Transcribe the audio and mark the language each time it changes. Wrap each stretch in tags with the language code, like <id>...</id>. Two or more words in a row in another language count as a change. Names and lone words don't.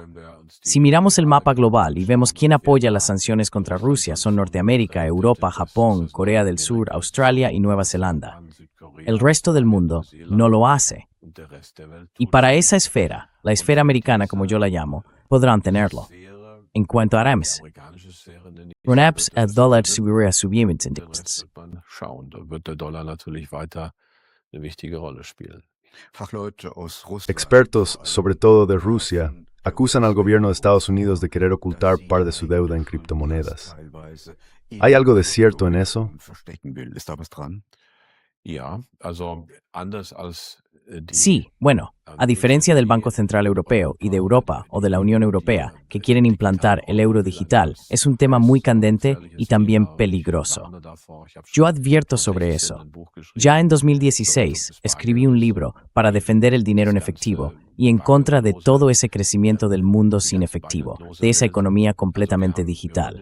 <es>Si miramos el mapa global y vemos quién apoya las sanciones contra Rusia, son Norteamérica, Europa, Japón, Corea del Sur, Australia y Nueva Zelanda. El resto del mundo no lo hace. Y para esa esfera, la esfera americana como yo la llamo, podrán tenerlo. En cuanto a Arames, Runaps el dólar seguirá subiendo.</es> <de>Da wird der Dollar natürlich weiter eine wichtige Rolle spielen.</de> <es>Expertos, sobre todo de Rusia, acusan al gobierno de Estados Unidos de querer ocultar parte de su deuda en criptomonedas. ¿Hay algo de cierto en eso?</es> <de>Ja, also anders als</de> <es>Sí, bueno, a diferencia del Banco Central Europeo y de Europa o de la Unión Europea, que quieren implantar el euro digital, es un tema muy candente y también peligroso. Yo advierto sobre eso. Ya en 2016 escribí un libro para defender el dinero en efectivo y en contra de todo ese crecimiento del mundo sin efectivo, de esa economía completamente digital.</es>